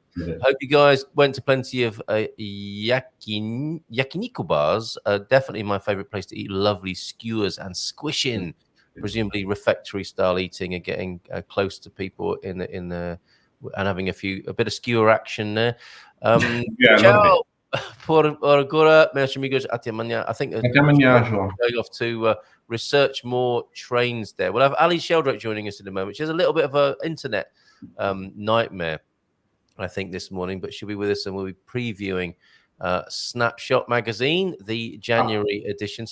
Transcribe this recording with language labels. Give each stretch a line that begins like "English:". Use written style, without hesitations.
English: Hope you guys went to plenty of yakiniku bars. Definitely my favorite place to eat lovely skewers and squishing. Presumably refectory style eating and getting close to people in the and having a bit of skewer action there.
Portuguese: Ciao por agora, meus amigos, até amanhã.
English: I think going off to research more trains there. We'll have Alyson Sheldrake joining us in a moment. She has a little bit of an internet nightmare, I think, this morning, but she'll be with us and we'll be previewing Snapshot magazine, the January edition.